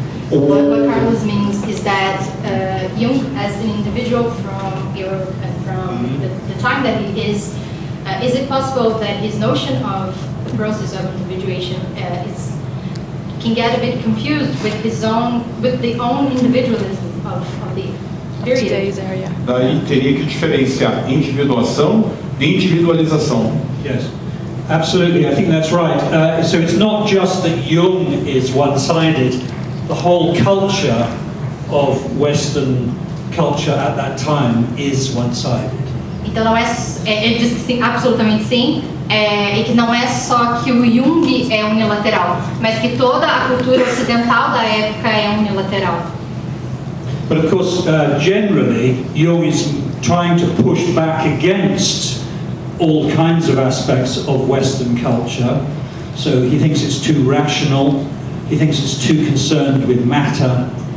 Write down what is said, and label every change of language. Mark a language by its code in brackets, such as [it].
[en] What Carlos means is that Jung, as an individual from Europe and from the time that he is it possible that his notion of the process of individuation can get a bit confused with the own individualism of the period? [pt] Daí teria que diferenciar individuação de individualização. [en] Yes, absolutely. I think that's right. So it's not just that Jung is one-sided. The whole culture of Western culture at that time is one-sided. [pt] Então não é, ele diz que sim, absolutamente sim, e que não é só que o Jung é unilateral, mas que toda a cultura ocidental da época é unilateral. [en] But of course, generally, Jung is trying to push back against all kinds of aspects of Western culture. So he thinks it's too rational, he thinks it's too concerned with matter.